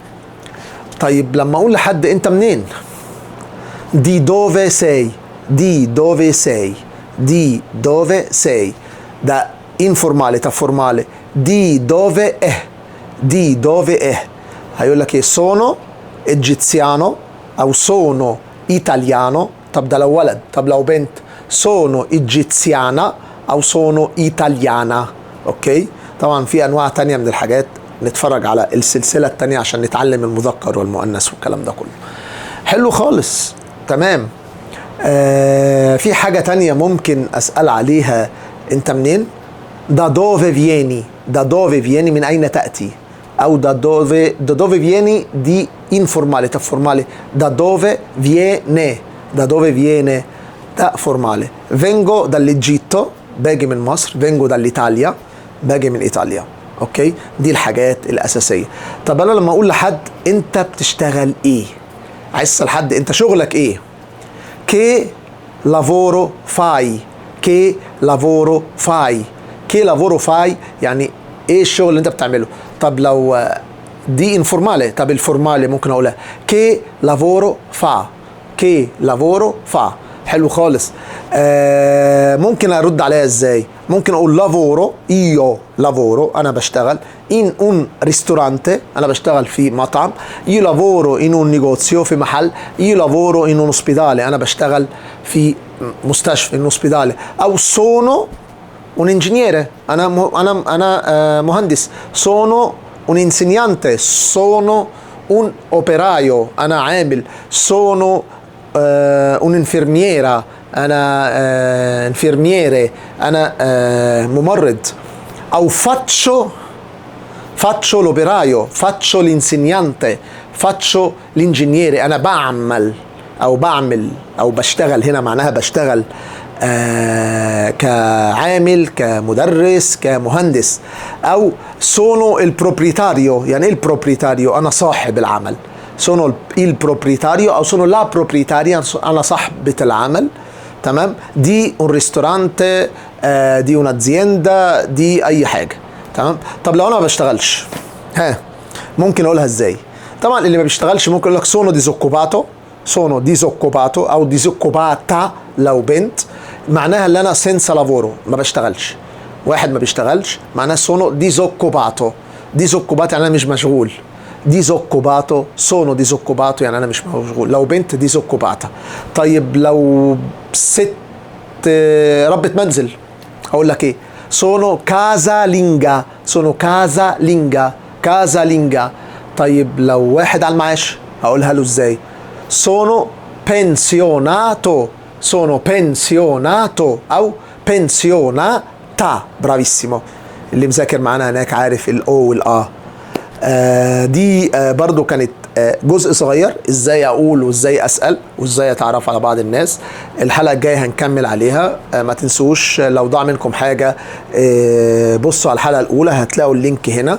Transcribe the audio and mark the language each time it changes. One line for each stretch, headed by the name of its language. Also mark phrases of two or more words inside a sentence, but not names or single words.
Arabic: طيب لما اقول لحد انت منين،
Italian: di dove sei,
Arabic: ده انفورمالي.
Italian: طب formale di dove
Arabic: هيقول لك ايه،
Italian: sono egiziano o sono italiano.
Arabic: طب ده لو ولد. طب لو بنت،
Italian: sono egiziana أو sono italiana.
Arabic: أوكي؟ طبعا في أنواع تانية من الحاجات، نتفرج على السلسلة التانية عشان نتعلم المذكر والمؤنث والكلام ده كله. حلو خالص، تمام. في حاجة تانية ممكن أسأل عليها، أنت منين؟
Italian: da dove vieni؟ da dove vieni
Arabic: من أين تأتي؟
Italian: أو da dove vieni دي informale، طب formale da dove viene؟ da dove viene ده formale. vengo dall'Egitto،
Arabic: باجي من مصر.
Italian: vengo dall'Italia،
Arabic: باجي من إيطاليا. أوكي؟ دي الحاجات الأساسية. طب أنا لما أقول لحد أنت بتشتغل إيه؟ عايز أسأل حد أنت شغلك إيه؟
Italian: che lavoro fai؟ che lavoro fai؟ che lavoro fai
Arabic: يعني ايه الشغل اللي انت بتعمله. طب لو دي انفورمالي، طب الفورمالي ممكن اقولها
Italian: che lavoro fa؟ che lavoro fa.
Arabic: حلو خالص. ممكن ارد عليها ازاي؟ ممكن اقول
Italian: lavoro، io lavoro
Arabic: انا بشتغل
Italian: in un ristorante،
Arabic: انا بشتغل في مطعم.
Italian: io lavoro in un negozio،
Arabic: في محل.
Italian: io lavoro in un ospedale،
Arabic: انا بشتغل في مستشفى،
Italian: in ospedale. او sono un ingegnere،
Arabic: انا مهندس.
Italian: sono un insegnante، sono un operaio،
Arabic: انا عامل.
Italian: sono un'infermiera،
Arabic: انا infermiere، انا ممرض.
Italian: او faccio l'operaio، faccio l'insegnante، faccio l'ingegnere،
Arabic: انا بعمل او بشتغل. هنا معناها بشتغل كعامل، كمدرس، كمهندس.
Italian: او sono il proprietario،
Arabic: يعني ايه البروبريتاريو؟ انا صاحب العمل.
Italian: sono il proprietario او sono la proprietaria،
Arabic: انا صاحبة العمل. تمام.
Italian: دي un ristorante، دي un'azienda،
Arabic: دي اي حاجة. تمام. طب لو انا ما بشتغلش، ممكن اقولها ازاي؟ طبعا اللي ما بيشتغلش ممكن اقول لك
Italian: sono disoccupato، sono disoccupato
Arabic: او disoccupata لو بنت، معناها اللي انا
Italian: senza lavoro،
Arabic: ما بشتغلش. واحد ما بيشتغلش معناها
Italian: sono disoccupato.
Arabic: disoccupato يعني انا مش مشغول.
Italian: disoccupato، sono disoccupato
Arabic: يعني انا مش مشغول. لو بنت disoccupata. طيب لو ست ربة منزل اقول لك ايه؟
Italian: sono casalinga، sono casalinga، casalinga.
Arabic: طيب لو واحد على المعاش هقولها له ازاي؟
Italian: sono pensionato، sono pensionato او pensionata. برافيسيمو.
Arabic: اللي مذاكر معانا هناك عارف الاو والا. دي برضو كانت جزء صغير ازاي اقول وازاي اسال وازاي اتعرف على بعض الناس. الحلقه الجايه هنكمل عليها. ما تنسوش لو ضاع منكم حاجه بصوا على الحلقه الاولى هتلاقوا اللينك هنا.